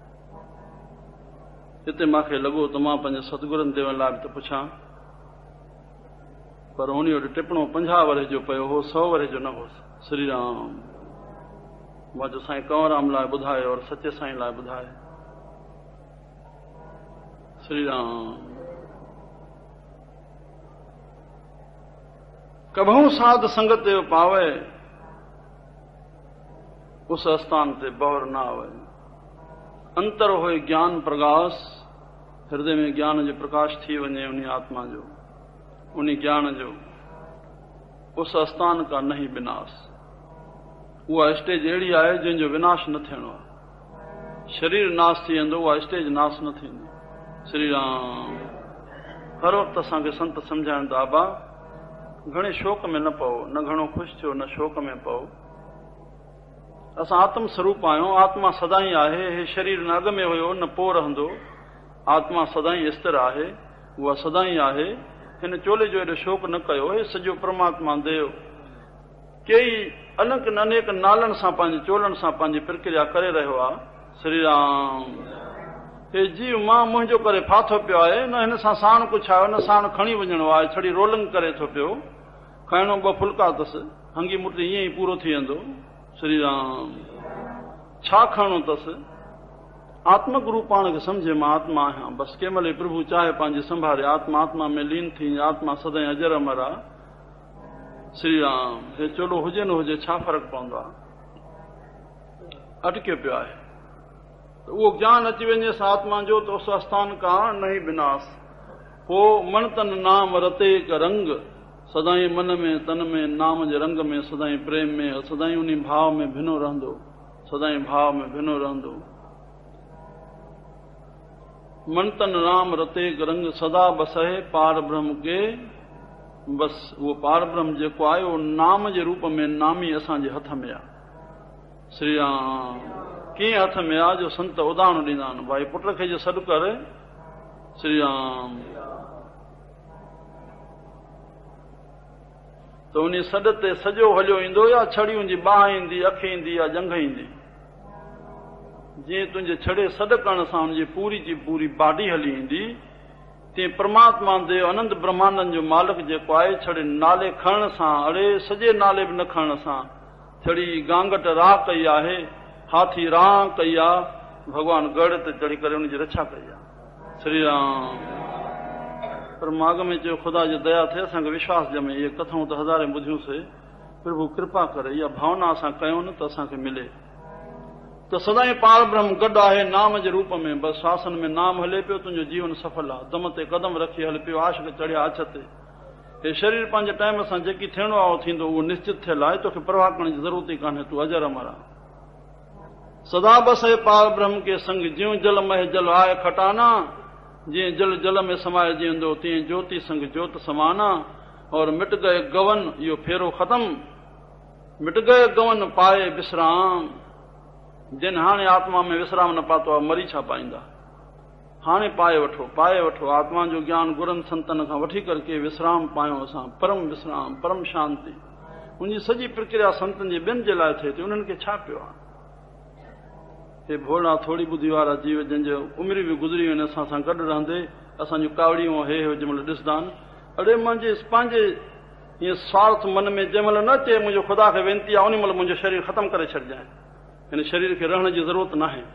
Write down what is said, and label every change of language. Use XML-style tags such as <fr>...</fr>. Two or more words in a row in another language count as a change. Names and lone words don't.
<sd>हिते मूंखे लॻो त मां पंहिंजे सतगुरनि देवनि लाइ बि त पुछां, पर उन वटि टिपणो 50 वरे जो पियो हो, 100 वरे जो न होसि। श्री राम। मां जो साईं कंवरराम लाइ ॿुधाए और सचे साईं लाइ ॿुधाए। श्री राम।</sd> <hi>कबहू साध संगत जो पावे, उस स्थान ते बौर न आवे। अंतर होए ज्ञान प्रकाश,</hi> <sd>हृदय में ज्ञान जो प्रकाश थी वञे उन आत्मा जो, उन ज्ञान जो।</sd> <hi>उस स्थान का नहीं विनाश।</hi> <sd>उहा स्टेज अहिड़ी आहे जंहिंजो विनाश न थियणो आहे। शरीर नाश थी वेंदो, उहा स्टेज नाश न थींदी। श्री राम। हर वक़्तु असांखे संत सम्झाइनि था, आबा घणे शोक में न पओ, न घणो ख़ुशि थियो, न शोक में पओ। असां आत्म स्वरूप आहियूं। आत्मा सदाई आहे। हे शरीर न अॻ में हुयो न पोइ रहंदो। आत्मा सदाई स्थिर आहे, उहा सदाई आहे। हिन चोले जो एॾो शोक न कयो। हे सॼो परमात्मा देव कई अनेक अनेक नालनि सां, पंहिंजे चोलनि सां पंहिंजी प्रक्रिया करे रहियो आहे। श्री राम। हे जीव मां मुंहिंजो करे फाथो पियो आहे, न हिन सां साण कुझु आयो, न साण खणी वञणो आहे। छड़ी रोलिंग करे थो पियो। खाइणो 2 फुल्का अथसि, हंगी मुटी ईअं ई पूरो थी वेंदो। श्री राम। छा खणणो अथसि? आत्मक रूप पाण खे सम्झे मां आत्मा आहियां। बसि कंहिं महिल प्रभु चाहे पंहिंजी संभाले, आत्मा आत्मा में लीन थी। आत्मा सदाई अजर अमर आहे। श्री राम। हे चोलो हुजे न हुजे, छा फ़र्क़ु पवंदो आहे? अटकियो पियो आहे। उहो ज्ञान अची वञे आत्मा जो, तो</sd> <hi>उस स्थान का नहीं विनाश।</hi> <sd>पोइ</sd> <hi>मन तन नाम रते क रंग,</hi> <sd>सदाई मन में तन में नाम जे रंग में, सदाई प्रेम में, सदाई उन भाव में भिनो रहंदो। सदाई भाव में भिनो रहंदो।</sd> <hi>मन तन राम रते क रंग, सदा बसहे पार ब्रह्म के।</hi> <sd>बसि उहो पार ब्रह्म जेको आहे उहो नाम जे रूप में नामी असांजे हथ में आहे। श्री राम। कीअं हथ में आ जो संत उदाहरण ॾींदा आहिनि, भाई पुट खे जो सॾु कर श्री राम, त उन सॾ ते सॼो हलियो ईंदो या छड़ियूं जी बाह ईंदी, अखि ईंदी या जंघ ईंदी। जीअं तुंहिंजे छड़े सॾ करण सां हुनजी पूरी जी पूरी बाडी हली ईंदी, तीअं परमात्मा देव अनंत ब्रह्मांडनि जो मालिक जेको आहे छड़े नाले खणण सां, अड़े सॼे नाले बि न खणण सां, छड़ी गांगट राह कई आहे, हाथी राह कई आहे, भॻवान गढ़ ते चढ़ी करे हुनजी रक्षा कई आहे। श्री राम। पर माॻ में चयो ख़ुदा जी दया थिए, असांखे विश्वास ॼमे, इहे कथाऊं त हज़ारे ॿुधियूंसीं, प्रभु कृपा करे इहा भावना असां कयूं न त असांखे मिले। त सदाईं पार ब्रह्म गॾु आहे नाम जे रूप में, बसि शासन में नाम हले पियो, तुंहिंजो जीवन सफल आहे। दम ते कदम रखी हल पियो, आशिक चढ़िया अछ ते। हे शरीर पंहिंजे टाइम सां जेकी थियणो आहे थींदो, उहो निश्चित थियल आहे, तोखे परवाह करण जी ज़रूरत ई कान्हे, तूं अजर अमर आहे।</sd> <hi>सदा बसे पार ब्रह्म के संग, ज्यों जल मह जल आए खटाना,</hi> <sd>जीअं जल जल में समाए जींदो, तीअं</sd> <hi>ज्योति संग ज्योत समाना। और मिट गए गवन,</hi> <sd>इहो फेरो ख़त्म,</sd> <hi>मिट गए गवन पाए विश्राम।</hi> <sd>जिन हाणे आत्मा में विश्राम न पातो आहे, मरी छा पाईंदा। हाणे पाए वठो, पाए वठो आत्मा जो ज्ञान गुरनि संतन खां वठी करके विश्राम पायूं असां, परम विश्राम, परम शांति। उनजी सॼी प्रक्रिया संतनि जे ॿियनि जे लाइ थिए थी, उन्हनि खे छा पियो आहे। हे भोला थोरी ॿुधी वारा जीव जंहिंजो उमिरि बि गुज़री वञे असां सां गॾु रहंदे, असांजूं कावड़ियूं हे जंहिंमहिल ॾिसंदा आहिनि, अड़े मुंहिंजे पंहिंजे ईअं स्वार्थ मन में जंहिंमहिल न अचे मुंहिंजो ख़ुदा खे वेनती आहे, उन महिल मुंहिंजो शरीर ख़तमु करे छॾिजांइ, हिन शरीर खे रहण जी ज़रूरत न आहे।</sd>